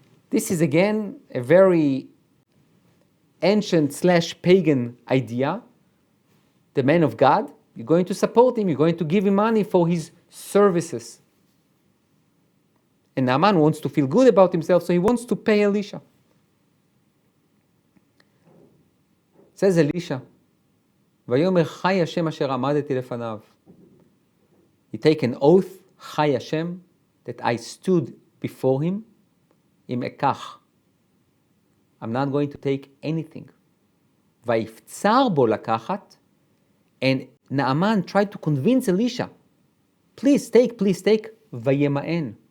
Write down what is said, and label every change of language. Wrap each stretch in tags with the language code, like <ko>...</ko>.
<en>This is again a very ancient/pagan idea. The man of God, you're going to support him, you're going to give him money for his services. And Naaman wants to feel good about himself, so he wants to pay Elisha. Says Elisha,</en> <he>ויאמר חי השם אשר עמדתי לפניו.</he> <en>He take an oath, Chai Hashem, that I stood before him, im ekach. I'm not going to take anything.</en> <he>ויפצר בו לקחת,</he> <en>and Naaman tried to convince Elisha, please take,</en> <he>וימאן.</he>